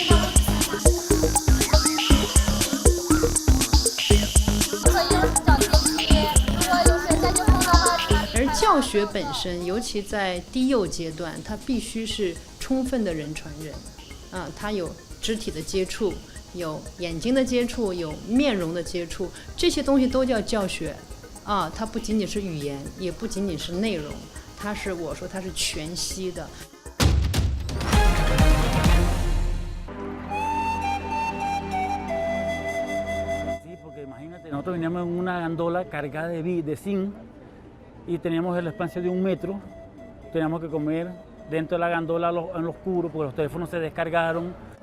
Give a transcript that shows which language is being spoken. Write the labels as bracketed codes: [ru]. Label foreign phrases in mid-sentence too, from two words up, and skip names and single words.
[zh] 教学本身，尤其在低幼阶段，它必须是充分的人传人，它有肢体的接触，有眼睛的接触，有面容的接触，这些东西都叫教学，它不仅仅是语言，也不仅仅是内容，它是全息的。 [es] Nosotros veníamos en una gandola cargada de zinc y teníamos el espacio de 1 metro. Teníamos que comer dentro de la gandola en lo oscuro porque los teléfonos se descargaron.